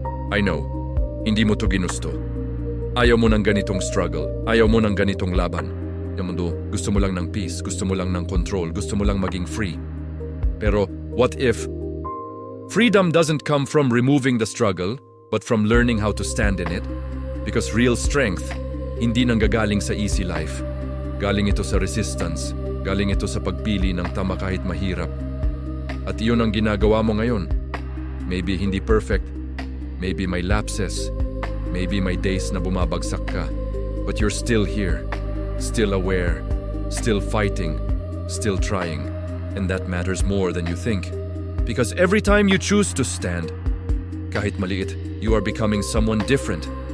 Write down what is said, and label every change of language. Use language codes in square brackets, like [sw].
[en] I know, [tl] hindi mo to ginusto. Ayaw mo ng ganitong struggle, ayaw mo ng ganitong laban. Yung mundo, gusto mo lang ng peace, gusto mo lang ng control, gusto mo lang maging free. [en] Pero what if freedom doesn't come from removing the struggle, but from learning how to stand in it? Because real strength, [tl] hindi nanggagaling sa [en] easy life. [tl] Galing ito sa resistance, galing ito sa pagpili ng tama kahit mahirap. At iyon ang ginagawa mo ngayon. [en] Maybe hindi perfect, maybe may lapses, maybe may days [tl] na bumabagsak ka, [en] but you're still here, still aware, still fighting, still trying. And that matters more than you think. Because every time you choose to stand, [tl] kahit maliit, [en] you are becoming someone different.